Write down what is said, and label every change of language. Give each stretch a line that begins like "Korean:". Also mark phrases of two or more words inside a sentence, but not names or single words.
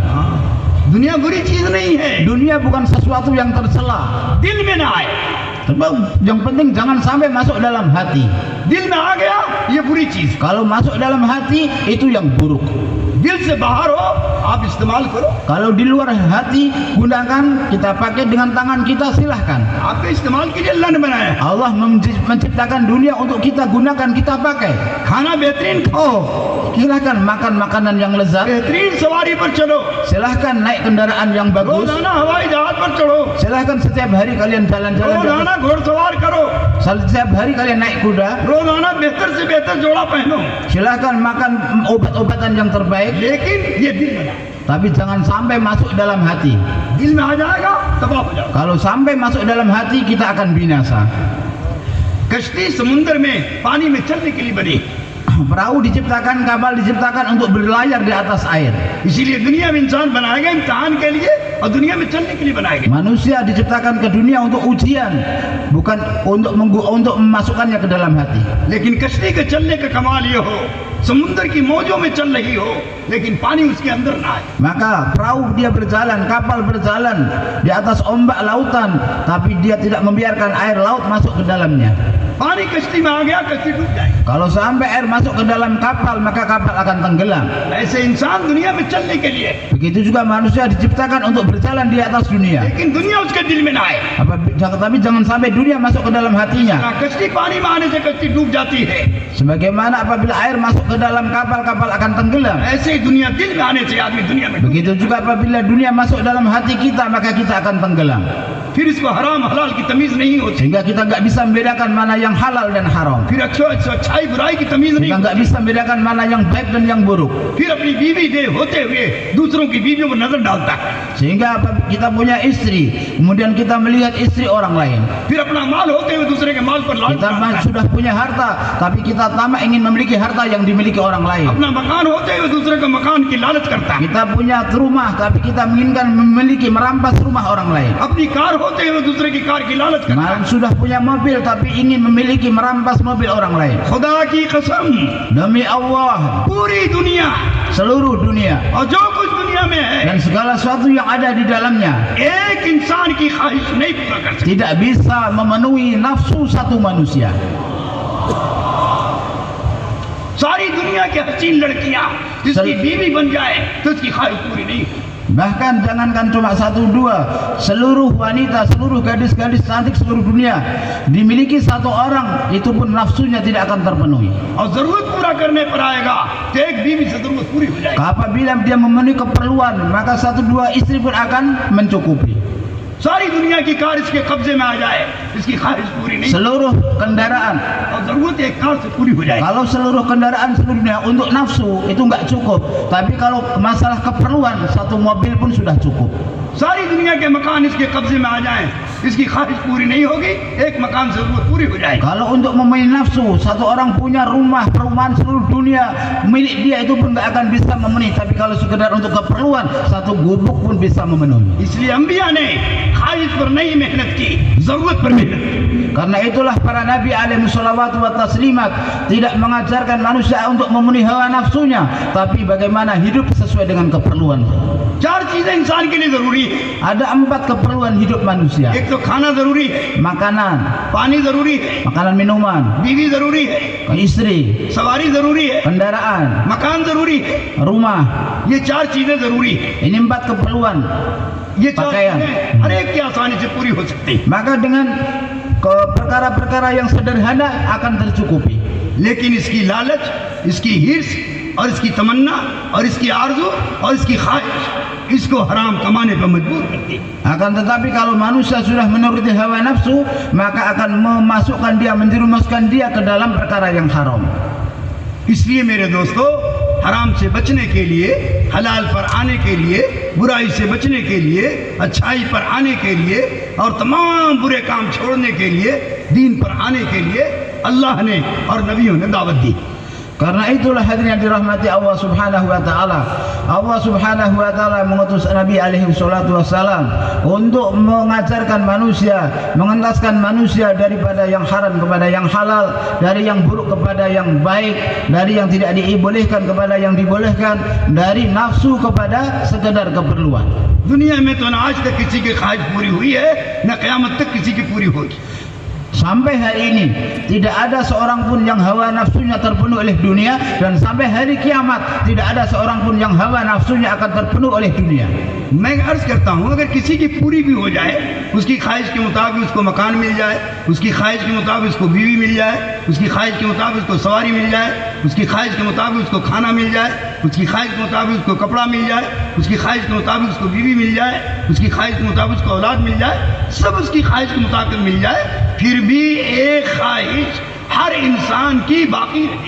Urdu: دنیا بری چیز نہیں ہے,
Indonesian: Dunia bukan sesuatu yang tercela.
Urdu: دل میں نہ آئے.
Indonesian: Yang penting jangan sampai masuk dalam hati.
Urdu: دل میں آ گیا یہ بری چیز.
Indonesian: Kalau masuk dalam hati itu yang buruk.
Urdu: دل سے باہر ہو آپ استعمال کرو.
Indonesian: Kalau di luar hati gunakan, kita pakai dengan tangan kita, silahkan.
Urdu: آپ کے استعمال کے لیے اللہ نے بنایا.
Indonesian: Allah menciptakan dunia untuk kita gunakan, kita pakai.
Urdu: کھانا بہترین کھاؤ,
Indonesian: Silahkan makan makanan yang lezat,
Urdu: بہترین سواری پر چلو,
Indonesian: silahkan naik kendaraan yang bagus,
Urdu: روزانہ ہوائی جہاز پر چڑھو,
Indonesian: silahkan setiap hari kalian jalan-jalan,
Urdu: روزانہ گھڑسوار کرو,
Indonesian: setiap hari kalian naik kuda,
Urdu: روزانہ بہتر سے بہتر جوڑا پہنو.
Indonesian: silahkan makan obat-obatan yang terbaik,
Urdu: لیکن یہ دل میں نہ.
Indonesian: tapi jangan sampai masuk dalam hati.
Urdu: دل میں آ جائے گا تباہ ہو جائے گا.
Indonesian: Kalau sampai masuk dalam hati, kita akan binasa.
Urdu: کشتی سمندر میں پانی میں چلنے کے لیے بنی.
Indonesian: Perahu diciptakan, kapal diciptakan untuk berlayar di atas air.
Urdu: اسی لیے دنیا میں انسان بنایا گیا امتحان کے لیے اور دنیا میں چلنے کے لیے بنایا گیا.
Indonesian: Manusia diciptakan ke dunia untuk ujian, bukan untuk memasukkannya ke dalam hati.
Urdu: لیکن کشتی کے چلنے کا کمال یہ ہو، سمندر کی موجوں میں چل رہی ہو لیکن پانی اس کے اندر نہ آئے.
Indonesian: Maka perahu dia berjalan, kapal berjalan di atas ombak lautan, tapi dia tidak membiarkan air laut masuk ke dalamnya.
Urdu: پانی کشتی میں آ گیا، کشتی ڈوب جائے گی.
Indonesian: Kalau sampai air masuk ke dalam kapal, maka kapal akan tenggelam.
Urdu: ایسے انسان دنیا میں چلنے کے لیے,
Indonesian: Begitu juga manusia diciptakan untuk berjalan di atas dunia.
Urdu: لیکن دنیا اس کے دل میں نہ آئے.
Indonesian: Tapi jangan sampai dunia masuk ke dalam hatinya.
Urdu: نہ کشتی پانی میں آنے سے کشتی ڈوب جاتی ہے,
Indonesian: Sebagaimana apabila air masuk ke dalam kapal, kapal akan tenggelam.
Urdu: ایسے ہی دنیا دل میں آنے سے آدمی دنیا میں ڈوب.
Indonesian: Begitu juga apabila dunia masuk dalam hati kita, maka kita akan tenggelam.
Urdu: پھر اس کو حرام حلال کی تمیز نہیں ہوتی.
Indonesian: Sehingga kita nggak bisa membedakan mana yang halal dan haram.
Urdu: پھر اچھائی برائی کی تمیز نہیں
Indonesian: Kita nggak
Urdu: होती.
Indonesian: bisa membedakan mana yang baik dan yang buruk.
Urdu: پھر اپنی بیوی دے ہوتے ہوئے دوسروں کی بیویوں پر نظر ڈالتا ہے.
Indonesian: Sehingga kita punya istri, kemudian kita melihat istri orang lain.
Urdu: پھر اپنا مال ہوتے ہوئے دوسرے کے مال پر لالچ
Indonesian: Kita
Urdu: کرتا ہے.
Indonesian: sudah punya harta, tapi kita tamak ingin memiliki harta yang dimiliki orang lain.
Urdu: اپنا مکان ہوتے ہوئے دوسرے کے مکان کی لالچ کرتا ہے.
Indonesian: Kita punya rumah, tapi kita menginginkan memiliki merampas rumah orang lain.
Urdu: اپنی کار ہوتے ہوئے دوسرے کی کار کی لالچ کرتا ہے.
Indonesian: Sudah punya mobil, tapi ingin memiliki merampas mobil orang lain.
Urdu: خدا کی قسم,
Indonesian: Demi Allah,
Urdu: پوری دنیا
Indonesian: seluruh dunia
Urdu: اور جو کچھ دنیا میں ہے
Indonesian: dan segala sesuatu yang ada di dalamnya
Urdu: ایک انسان کی خواہش نہیں پورا کر سکتا.
Indonesian: tidak bisa memenuhi nafsu satu manusia.
Urdu: ساری دنیا کی حسین لڑکیاں جس کی بیوی بن جائے تو اس کی خواہش پوری نہیں.
Indonesian: Bahkan jangankan cuma satu dua, seluruh wanita, seluruh gadis-gadis cantik seluruh dunia dimiliki satu orang, itu pun nafsunya tidak akan terpenuhi.
Urdu: اور ضرورت پورا کرنے پر آئے گا تو ایک بیوی سے ضرورت پوری ہو جائے گی.
Indonesian: Apabila dia memenuhi keperluan, maka satu dua istri pun akan mencukupi.
Urdu: ساری دنیا کی کار اس کے قبضے میں آ جائے، اس کی خواہش پوری نہیں.
Indonesian: Seluruh kendaraan,
Urdu: اور ضرورت ایک کار سے پوری ہو جائے گی.
Indonesian: kalau seluruh kendaraan seluruh dunia untuk nafsu itu nggak cukup, tapi kalau masalah keperluan satu mobil pun sudah cukup.
Urdu: ساری دنیا کے مکان اس کے قبضے میں آ جائیں، اس کی خواہش پوری نہیں ہوگی، ایک مکان سے ضرورت پوری ہو جائے گی.
Indonesian: Kalau untuk memenuhi nafsu, satu orang punya rumah, perumahan seluruh dunia milik dia, itu pun nggak akan bisa memenuhi. Tapi kalau sekedar untuk keperluan, satu gubuk pun bisa memenuhi.
Urdu: اس لیے انبیاء نے خواہش پر نہیں محنت کی، ضرورت پر محنت کی.
Indonesian: Karena itulah para nabi
Arabic: عليه صلوات و تسليمات
Indonesian: tidak mengajarkan manusia untuk memenuhi hawa nafsunya, tapi bagaimana hidup sesuai dengan keperluan.
Urdu: چار چیزیں انسان کے لیے ضروری ہے.
Indonesian: Ada 4 keperluan hidup manusia.
Urdu: ایک تو کھانا ضروری ہے,
Indonesian: Makanan,
Urdu: پانی ضروری ہے,
Indonesian: makanan minuman,
Urdu: بیوی ضروری ہے,
Indonesian: istri,
Urdu: سواری ضروری ہے,
Indonesian: kendaraan,
Urdu: مکان ضروری ہے.
Indonesian: rumah.
Urdu: یہ چار چیزیں ضروری ہے.
Indonesian: Ini 4 keperluan.
Urdu: یہ چار
Indonesian: pakaian.
Urdu: چیزیں ہر ایک کی آسانی سے پوری ہو سکتی ہے.
Indonesian: Maka dengan perkara-perkara yang sederhana akan tercukupi.
Urdu: لیکن اس کی لالچ، اس کی حرص اور اس کی تمنا اور اس کی آرزو اور اس کی خواہش اس کو حرام کمانے پر مجبور کرتی ہے.
Indonesian: Akan tetapi kalau manusia sudah menuruti hawa nafsu, maka akan memasukkan dia, menjerumuskan dia ke dalam perkara yang haram.
Urdu: اس لیے میرے دوستو، حرام سے بچنے کے لیے، حلال پر آنے کے لیے، برائی سے بچنے کے لیے، اچھائی پر آنے کے لیے اور تمام برے کام چھوڑنے کے لیے، دین پر آنے کے لیے اللہ نے اور نبیوں نے دعوت دی.
Indonesian: Karena itulah hadirin yang dirahmati Allah
Arabic: سبحانه و تعالى.
Indonesian: Allah
Arabic: سبحانه و تعالى
Indonesian: mengutus Nabi
Arabic: عليه الصلاة والسلام
Indonesian: untuk mengajarkan manusia, mengentaskan manusia daripada yang haram kepada yang halal, dari yang buruk kepada yang baik, dari yang tidak dibolehkan kepada yang dibolehkan, dari nafsu kepada sekedar keperluan.
Urdu: دنیا میں تو نہ آج تک کسی کی خواہش پوری ہوئی ہے، نہ قیامت تک کسی کی پوری ہوگی.
Indonesian: Sampai hari ini tidak ada seorang pun yang hawa nafsunya terpenuhi oleh dunia, dan sampai hari kiamat tidak ada seorang pun yang hawa nafsunya akan terpenuhi oleh dunia.
Urdu: میں عرض کرتا ہوں، اگر کسی کی پوری بھی ہو جائے، اس کی خواہش کے مطابق اس کو مکان مل جائے، اس کی خواہش کے مطابق اس کو بیوی مل جائے، اس کی خواہش کے مطابق اس کو سواری مل جائے، اس کی خواہش کے مطابق اس کو کھانا مل جائے، اس کی خواہش کے مطابق اس کو کپڑا مل جائے، اس کی خواہش کے مطابق اس کو بیوی مل جائے، اس کی خواہش کے مطابق اس کو اولاد مل جائے، سب اس کی خواہش کے مطابق مل جائے، پھر بھی ایک خواہش ہر انسان کی باقی رہے گی.